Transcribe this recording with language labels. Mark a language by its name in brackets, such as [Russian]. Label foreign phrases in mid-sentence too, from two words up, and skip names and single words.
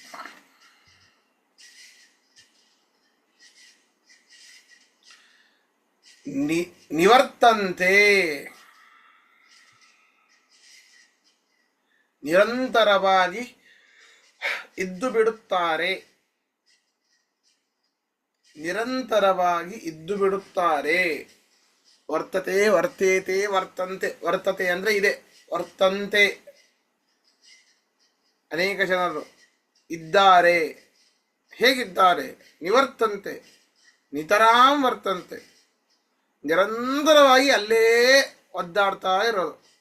[Kannada] ನಿವರ್ತಂತೆ, ನಿರಂತರವಾಗಿ ಇದ್ದು ಬಿಡುತ್ತಾರೆ. [Sanskrit] ವರ್ತತೆ, ವರ್ತೇತೆ, ವರ್ತಂತೆ. [Kannada] ವರ್ತತೆ ಅಂದ್ರೆ ಇದೆ, ವರ್ತಂತೆ ಅನೇಕ ಜನರು ಇದ್ದಾರೆ. ಹೇಗಿದ್ದಾರೆ? [Sanskrit] ನಿವರ್ತಂತೆ, ನಿತರಾಂ ವರ್ತಂತೆ, [Kannada] ನಿರಂತರವಾಗಿ ಅಲ್ಲೇ ಒದ್ದಾಡ್ತಾ ಇರೋದು.